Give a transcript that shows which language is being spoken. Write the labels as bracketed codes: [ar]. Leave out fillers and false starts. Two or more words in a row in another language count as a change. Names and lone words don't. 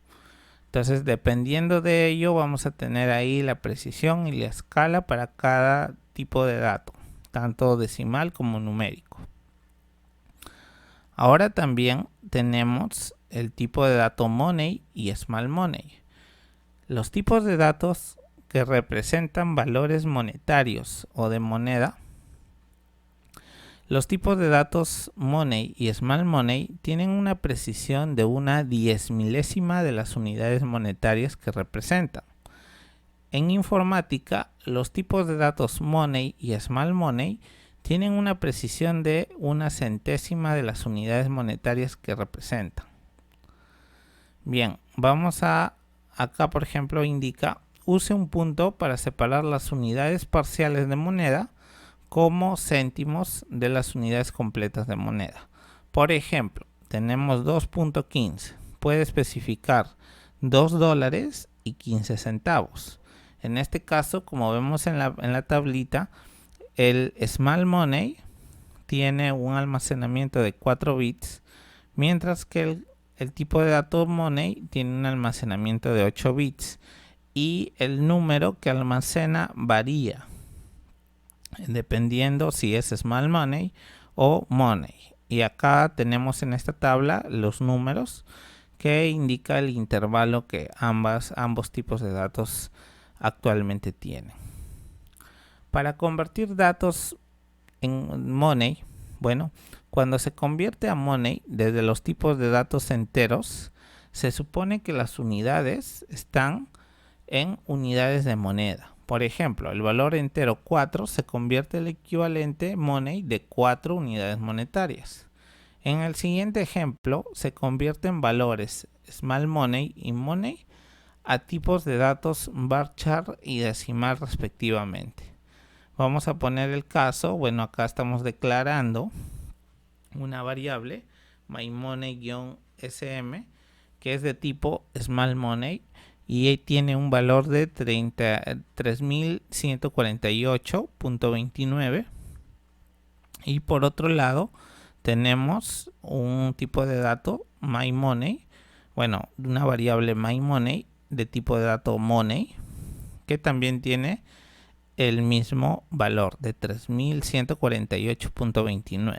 [es] Entonces, dependiendo de ello, vamos a tener ahí la precisión y la escala para cada tipo de dato, tanto decimal como numérico. Ahora también tenemos el tipo de dato money y small money. Los tipos de datos que representan valores monetarios o de moneda. Los tipos de datos money y small money tienen una precisión de una 10.000ª de las unidades monetarias que representan. En informática, los tipos de datos money y small money tienen una precisión de una 1/1000ª de las unidades monetarias que representan. Bien, vamos a acá, por ejemplo, indica use un punto para separar las unidades parciales de moneda como céntimos de las unidades completas de moneda. Por ejemplo, tenemos 2.15. Puede especificar 2 dólares y 15 centavos. En este caso, como vemos en la tablita, el small money tiene un almacenamiento de 4 bits, mientras que el tipo de dato money tiene un almacenamiento de 8 bits y el número que almacena varía dependiendo si es small money o money. Y acá tenemos en esta tabla los números que indica el intervalo que ambos tipos de datos actualmente tienen. Para convertir datos en money, bueno, cuando se convierte a money desde los tipos de datos enteros, se supone que las unidades están en unidades de moneda. Por ejemplo, el valor entero 4 se convierte el equivalente money de 4 unidades monetarias. En el siguiente ejemplo, se convierten valores small money y money a tipos de datos varchar y decimal respectivamente. Vamos a poner el caso, bueno, acá estamos declarando una variable mymoney-sm que es de tipo small money y tiene un valor de 3148.29, y por otro lado tenemos un tipo de dato mymoney, bueno, una variable mymoney de tipo de dato money que también tiene el mismo valor de 3148.29.